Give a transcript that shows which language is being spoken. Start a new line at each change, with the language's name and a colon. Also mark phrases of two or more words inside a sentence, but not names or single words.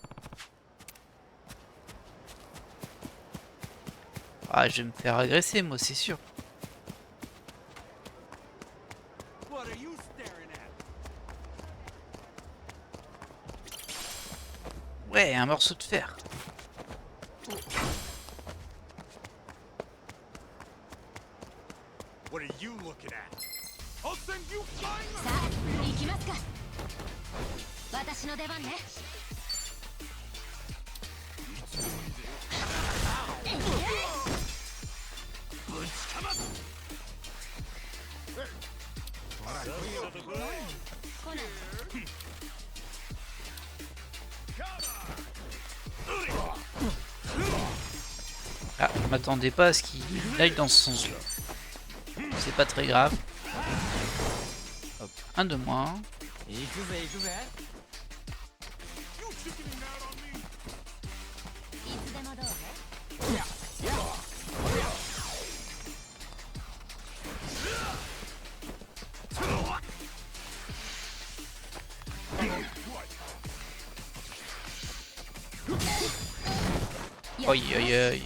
French: Ah, je vais me faire agresser, moi, c'est sûr. Ouais, un morceau de fer.
English: What are you looking at? I'll send you flying.
Japanese: さあ行きますか。私の出番ね。ぶちかます。来ない。
French: Ah, je m'attendais pas à ce qu'il aille dans ce sens-là. C'est pas très grave. Hop, un de moins.
Japanese: 行くぜ行くぜ。いつでもどうぞ。
French: Aïe aïe aïe.